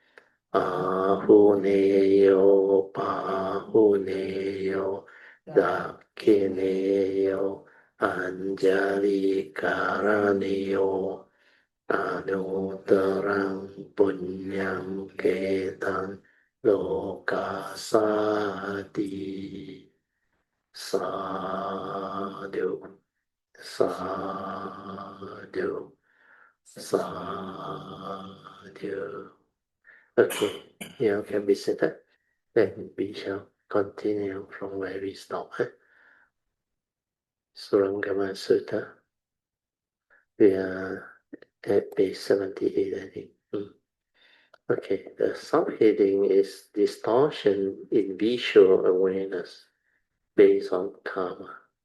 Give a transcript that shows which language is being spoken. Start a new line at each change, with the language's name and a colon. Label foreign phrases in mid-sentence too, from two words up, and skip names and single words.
Pali: Ahuneyo Pahuneyo Dakineyo Anjali Karaneyo Anuttarang Punyam Ketang Lokasati Sadhu Sadhu Sadhu.
English: Okay, you can be seated. Then we shall continue from where we stop. Surangama Sutra. We are at page 78, I think. Okay, the subheading is distortion in visual awareness based on karma.